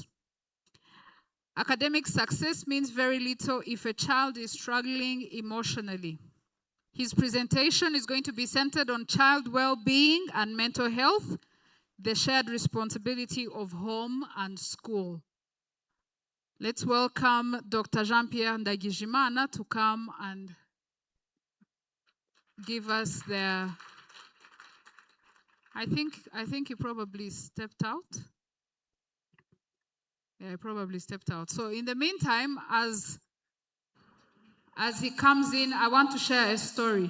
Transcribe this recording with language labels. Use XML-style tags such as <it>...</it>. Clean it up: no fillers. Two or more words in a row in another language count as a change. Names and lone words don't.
<en>Academic success means very little if a child is struggling emotionally. His presentation is going to be centered on child well-being and mental health, the shared responsibility of home and school. Let's welcome Dr. Jean-Pierre Ndagijimana to come and give us the... I think he probably stepped out. Yeah, he probably stepped out. So in the meantime, as he comes in, I want to share a story.</en>